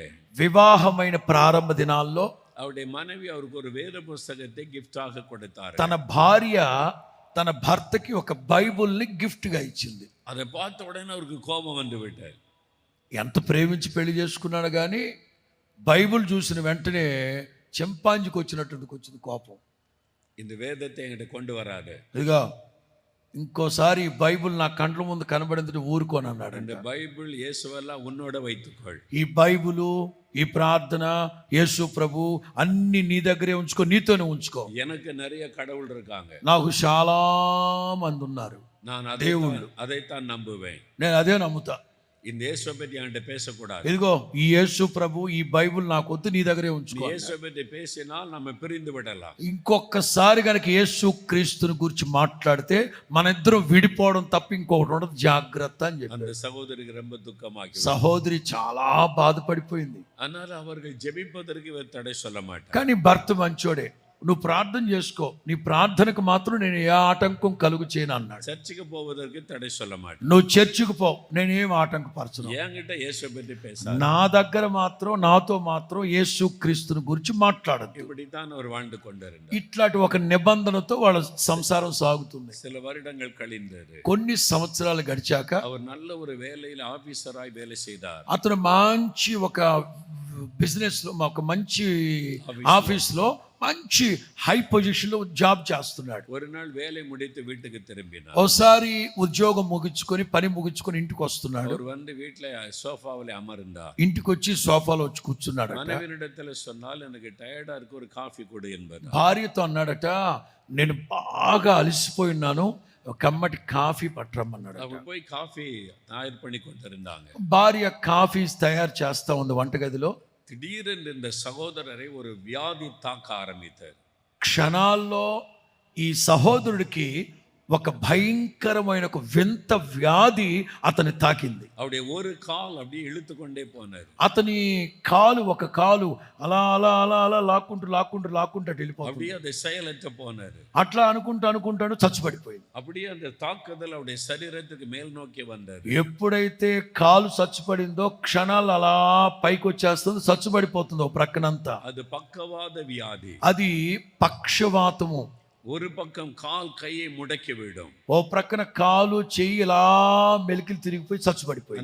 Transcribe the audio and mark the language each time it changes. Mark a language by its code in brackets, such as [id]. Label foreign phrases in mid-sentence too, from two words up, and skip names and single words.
[te] వివాహమైన ప్రారంభ దినాల్లో [ta] அவருடைய மனைவி அவருக்கு ஒரு வேத புஸ்தகத்தை gift-ஆக கொடுத்தார். [te] తన భార్య తన భర్తకి ఒక బైబుల్ని గిఫ్ట్గా ఇచ్చింది. [ta] அதை பார்த்த உடனே அவருக்கு கோபம் வந்து விட்டார். [te] ఎంత ప్రేమించి పెళ్లి చేసుకున్నాడు కానీ బైబుల్ చూసిన వెంటనే చెంపాంజికి వచ్చింది కోపం. [ta] இந்த வேதத்தை என்கிட்ட கொண்டு வராது. [te] ఇదిగో ఇంకోసారి బైబుల్ నా కండ్ల ముందు కనబడింది ఊరుకోని అన్నాడు. [ta] இந்த பைபிள் இயேசுவெல்லாம் உன்னோட வைத்துக்கொள். [te] ఈ బైబులు, ఈ ప్రార్థన, యేసు ప్రభు అన్ని నీ దగ్గరే ఉంచుకో, నీతోనే ఉంచుకో. [ta] எனக்கு நிறைய கடவுள் இருக்காங்க. [te] నాకు చాలా మంది ఉన్నారు. [ta] நான் அதைத்தான் நம்புவேன். [te] నేను అదే నమ్ముతా. [ta] இந்த இயேசுவை பற்றி என்கிட்ட பேசக்கூடாது. [te] ఇదిగో ఈ యేసు ప్రభు ఈ బైబిల్ నాకు వద్దు, నీ దగ్గరే ఉంచుకో. [ta] இயேசுவை பற்றி பேசினால் நம்ம பிரிந்து விடலாம். [te] ఇంకొకసారి కనుక యేసు క్రీస్తుని గురించి మాట్లాడితే మన ఇద్దరం విడిపోవడం తప్ప ఇంకొకటి ఉండదు, జాగ్రత్త అని చెప్పి. [ta] அந்த சகோதரிக்கு ரொம்ப துக்கமாகி [te] సహోదరి చాలా బాధపడిపోయింది. [ta] ஆனால் அவர்கள் ஜெபிப்பதற்கு இவர் தடை சொல்ல மாட்டார். [te] కానీ భర్త మంచోడే, నువ్వు ప్రార్థన చేసుకో, నీ ప్రార్థనకు మాత్రం నేను ఏ ఆటంకం కలుగు చేయను అన్నాడు. [ta] சர்ச்சுக்கு போவதற்கு தடை சொல்ல மாட்டார். [te] నువ్వు చర్చికి పో, నేనేం ఆటంకపరచను. [ta] என்கிட்ட இயேசுவை பற்றி பேச [te] నా దగ్గర మాత్రం నాతో మాత్రం యేసు క్రీస్తుని గురించి మాట్లాడద్దు. [ta] இப்படித்தான் அவர் வாழ்ந்து கொண்டிருந்தார். [te] ఇట్లాంటి ఒక నిబంధనతో వాళ్ళ సంసారం సాగుతుంది. [ta] சில வருடங்கள் கழிந்தது. [te] కొన్ని సంవత్సరాలు గడిచాక [ta] அவர் நல்ல ஒரு வேலையில் ஆபீசராய் வேலை செய்தார். [te] అతను మంచి ఒక బిజినెస్ లో, ఒక మంచి ఆఫీస్ లో మంచి [en] high position [te] లో జాబ్ చేస్తున్నాడు. [ta] ஒரு நாள் வேலை முடித்து வீட்டுக்கு திரும்பினார். [te] ఒకసారి ఉద్యోగం ముగించుకొని పని ముగించుకొని ఇంటికి వస్తున్నాడు. [ta] அவர் வந்து வீட்டுல சோஃபாவில் அமர்ந்தார். [te] ఇంటికి వచ్చి సోఫాలో వచ్చి కూర్చున్నాడు. [ta] மனைவியிடத்தில் சொன்னால் எனக்கு டயர்டா இருக்கு, ஒரு காஃபி கொடு என்பது. [te] భార్యతో అన్నాడట, నేను బాగా అలసిపోయి ఉన్నాను, ఒక కమ్మటి కాఫీ పట్టరమ్మన్నాడు. [ta] அவர் போய் காஃபி தயார் பண்ணி கொண்டிருந்தாங்க. [te] భార్య కాఫీ తయారు చేస్తా ఉంది వంటగదిలో. [ta] திடீரென்று இந்த சகோதரரை ஒரு வியாதி தாக்க ஆரம்பித்தார். [te] క్షణాల్లో ఈ సహోదరుడికి ఒక భయంకరమైన ఒక వింత వ్యాధి అతని తాకింది. [ta] அவருடைய ஒரு கால் அப்படியே இழுத்து கொண்டே போனார். [te] అతని కాలు, ఒక కాలు అలా అలా అలా అలా లాక్కుంటూ వెళ్ళిపోతుంది. [ta] அப்படியே அதை செயலற்று போனார். [te] అట్లా అనుకుంటాను చచ్చుపడిపోయింది. [ta] அப்படியே அந்த தாக்குதல் அவருடைய சரீரத்துக்கு மேல் நோக்கி வந்தார். [te] ఎప్పుడైతే కాలు చచ్చుపడిందో క్షణాలు అలా పైకి వచ్చేస్తుంది, చచ్చుపడిపోతుంది ఓ ప్రక్కనంతా. [ta] அது பக்கவாத வியாதி. [te] అది పక్షవాతము. [ta] ஒரு பக்கம் கால் கையை முடக்கி விடும். [te] ఓ ప్రక్కన కాలు చెయ్యి ఇలా మెలికలు తిరిగిపోయి చచ్చుపడిపోయింది.